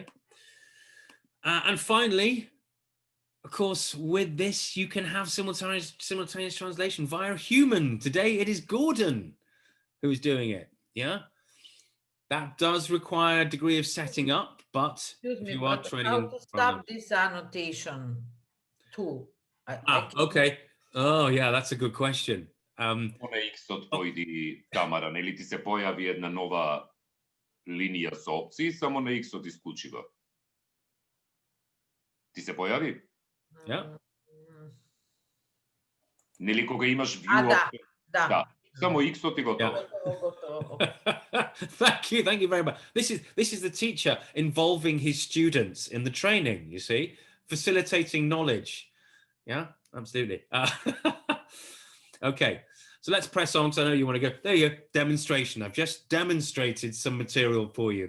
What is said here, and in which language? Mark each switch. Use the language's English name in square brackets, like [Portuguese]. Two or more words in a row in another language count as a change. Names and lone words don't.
[English] And finally, of course, with this, you can have simultaneous translation via a human. Today, it is Gordon who is doing it. Yeah. That does require a degree of setting up, but if you are training how to stop this annotation tool? Okay. Oh, yeah, that's a good question. [Macedonian] X-от појди, Тамара, нели ти се појави една нова линија со опции, само на X-от исклучи го. Ти се појави? [English] Yeah. [Macedonian] Нели кога имаш view да, option, да. да, само X-от и готово. [English] Thank you very much. This is the teacher involving his students in the training, you see, facilitating knowledge. Yeah, absolutely. Okay, so let's press on, because I know you want to go. There you go, demonstration. I've just demonstrated some material for you.